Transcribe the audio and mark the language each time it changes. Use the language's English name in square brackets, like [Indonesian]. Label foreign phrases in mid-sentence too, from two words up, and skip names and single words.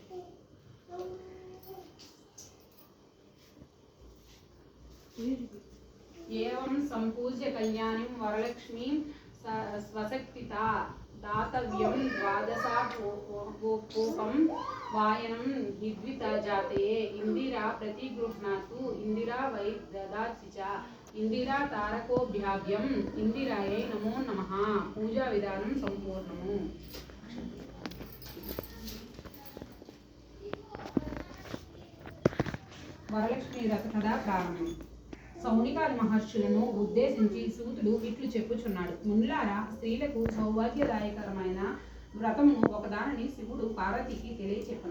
[Sanskrit] एवं संपूज्य कल्याणीं वरलक्ष्मीं स्वशक्तिता दातव्यं द्वादशाकोपं वायनं हिद्विता जाते। इंदिरा प्रतिगृह्णातु इंदिरा वै ददाति च इंदिरा तारकोभ्याभ्यं इंदिरायै नमो नमः। पूजा विधानं संपूर्णम्। [Telugu] వరలక్ష్మి వ్రత కథ ప్రారంభం. సౌనికాది మహర్షులను ఉద్దేశించి సూతుడు ఇట్లు చెప్పుచున్నాడు. మునులారా, స్త్రీలకు సౌభాగ్యదాయకరమైన వ్రతమును ఒకదానిని శివుడు పార్వతికి తెలియచెప్పను.